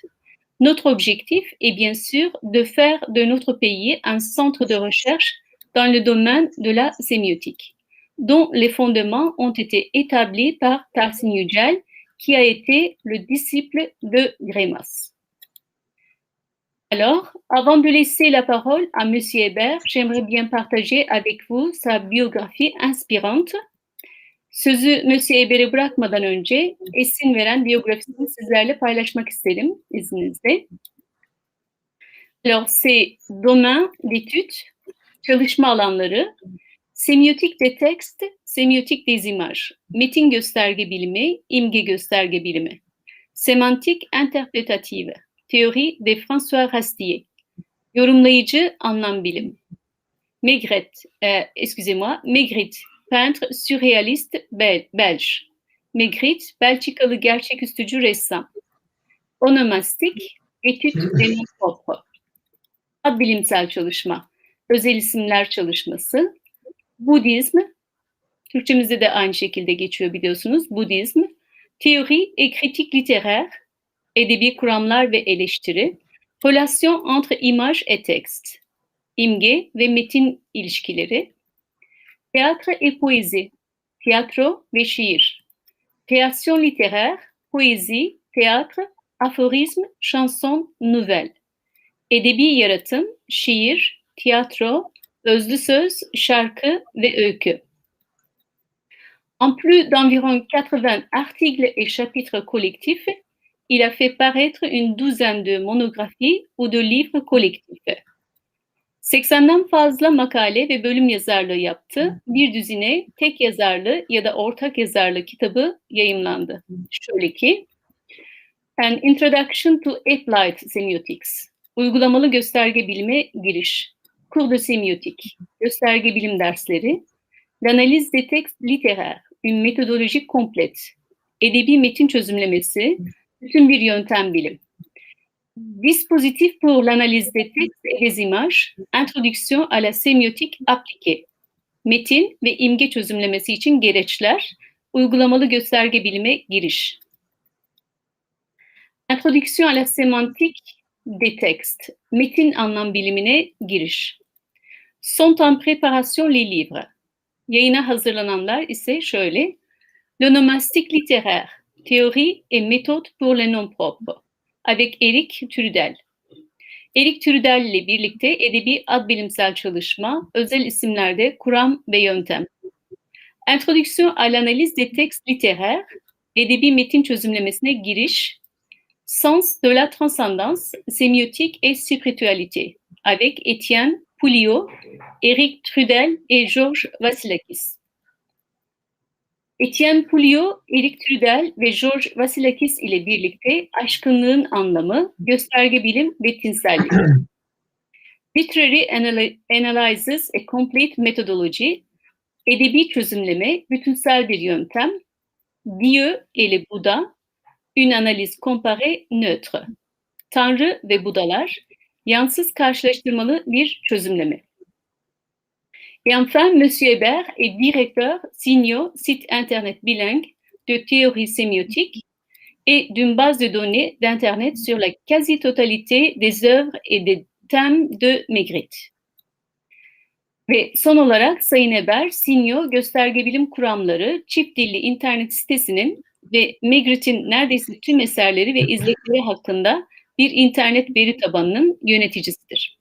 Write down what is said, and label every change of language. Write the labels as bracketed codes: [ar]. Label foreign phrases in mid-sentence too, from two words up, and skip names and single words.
[fr] Notre objectif est bien sûr de faire de notre pays un centre de recherche dans le domaine de la sémiotique, dont les fondements ont été établis par Tahsin Yücel, qui a été le disciple de Greimas. Alors, avant de laisser la parole à Monsieur Hébert, j'aimerais bien partager avec vous sa biographie inspirante. [tr] Sözü Monsieur Hébert'e bırakmadan önce esin veren biyografisini sizlerle paylaşmak isterim izninizle. [fr] Alors, ces domaines d'études, [tr] çalışma alanları, [fr] semiotik des textes, semiotik des images, [tr] metin gösterge bilimi, imge gösterge bilimi, [fr] semantik interpretative, théorie de François Rastier, [tr] yorumlayıcı anlam bilim, [fr] Magritte, peintre surréaliste belge. [tr] Magritte, Belçikalı gerçeküstücü ressam. Onomastik, [fr] étude des noms propres. [tr] Ad bilimsel çalışma, özel isimler çalışması. Budizm, Türkçemizde de aynı şekilde geçiyor biliyorsunuz. Budizm, [fr] théorie et critique littéraire, [tr] edebi kuramlar ve eleştiri. [fr] Relation entre image et texte, [tr] imge ve metin ilişkileri. [fr] Théâtre et poésie, [tr] tiyatro ve şiir. [fr] Création littéraire, poésie, théâtre, aphorisme, chanson, nouvelle. [tr] Edebi yaratım, şiir, tiyatro, özlü söz, şarkı ve öykü. [fr] En plus d'environ 80 articles et chapitres collectifs, il a fait paraître une douzaine de monographies ou de livres collectifs. [tr] 80'den fazla makale ve bölüm yazarlığı yaptı. Bir düzine tek yazarlı ya da ortak yazarlı kitabı yayımlandı. Şöyle ki, An Introduction to Applied Semiotics, uygulamalı gösterge bilime giriş, [fr] Cours de sémiotique, [tr] gösterge bilim dersleri, [fr] L'analyse des textes littéraires, une méthodologie complète, [tr] edebi metin çözümlemesi, bütün bir yöntem bilim. [fr] Dispositif pour l'analyse des textes et des images, introduction à la sémiotique appliquée. [tr] Metin ve imge çözümlemesi için gereçler, uygulamalı gösterge bilime giriş. [fr] Introduction à la sémantique des textes, [tr] metin anlam bilimine giriş. [fr] Sont en préparation les livres. [tr] Yayına hazırlananlar ise şöyle. [fr] L'onomastique littéraire, théorie et méthode pour les noms propres. Avec Eric Trudel. [tr] Eric Trudel ile birlikte edebi ad bilimsel çalışma, özel isimlerde kuram ve yöntem. [fr] Introduction à l'analyse des textes littéraires, [tr] edebi metin çözümlemesine giriş. [fr] Sens de la transcendance, sémiotique et spiritualité. Avec Étienne Pouliot, Eric Trudel et Georges Vasilakis. [tr] Étienne Pouliot, Eric Trudel ve Georges Vasilakis ile birlikte aşkınlığın anlamı, gösterge bilim ve tinsellik. [en] Literary Analysis a Complete Methodology, [tr] edebi çözümleme, bütünsel bir yöntem. [fr] Dieu et le Bouddha, une analyse comparée neutre. [tr] Tanrı ve Budalar, yansız karşılaştırmalı bir çözümleme. [fr] Et enfin, M. Hébert est directeur SIGNO, site internet bilingue de théorie sémiotique et d'une base de données d'Internet sur la quasi-totalité des œuvres et des thèmes de Magritte. [tr] Ve son olarak Sayın Eber, SIGNO Gösterge Bilim Kuramları çift dilli internet sitesinin ve Magritte'in neredeyse tüm eserleri ve izlekleri hakkında bir internet veri tabanının yöneticisidir.